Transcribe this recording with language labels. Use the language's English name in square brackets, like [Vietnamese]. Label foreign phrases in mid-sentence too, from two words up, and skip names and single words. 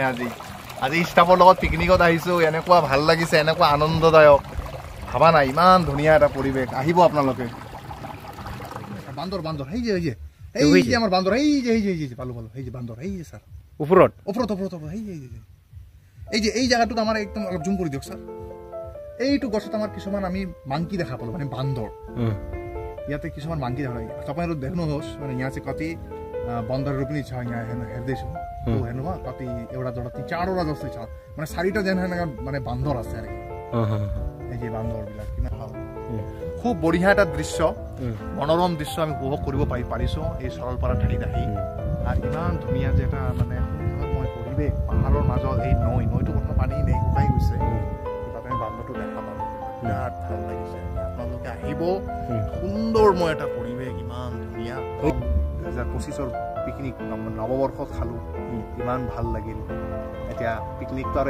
[Assamese] আজি ষ্টাফৰ লগত পিকনিকত আহিছো এনেকুৱা ভাল লাগিছে এনেকুৱা আনন্দদায়ক ভাবা নাই ইমান ধুনীয়া এটা পৰিৱেশ আহিব আপোনালোকে বান্দৰ এই যে আমাৰ বান্দৰ এই যে পালো এই যে বান্দৰ এই যে স্যার ওপৰত এই যে এই জায়গাটোত আমাৰ একদম অলপ জুম কৰি দিয়ক স্যাৰ এইটো গছত আমাৰ কিছুমান আমি মাংকি দেখা পালো মানে বান্দৰ ইয়াতে কিছুমান মাংকি দেখা [Nepali] पायो तपाईहरु देख्नुहोस् भने यहाँ चाहिँ कति बन्दरहरु पनि छ यहाँ हेर्दैछु हेर्नुमा कति एउटा जोडा 4वटा जस्तै छ [Assamese] মানে 4টা যেন মানে বান্দৰ আছে আৰু এই যে বান্দৰবিলাক কিমান ভাল খুব বঢ়িয়া এটা দৃশ্য মনোৰম দৃশ্য আমি উপভোগ কৰিব পাৰিছো এই সৰলপাৰা ঠাইত আহি আৰু ইমান ধুনীয়া যে এটা মানে মই পৰিৱেশ পাহাৰৰ মাজত এই নৈটো কোনো পানী নাই শুকাই গৈছে তাতে বান্দৰটো দেখা পালো বিৰাট ভাল লাগিছে আপোনালোকে আহিব সুন্দৰময় এটা পৰিৱেশ ইমান ধুনীয়া 2025ৰ পিকনিক নৱবৰ্ষত খালো ইমান ভাল লাগিল এতিয়া পিকনিকটো আৰু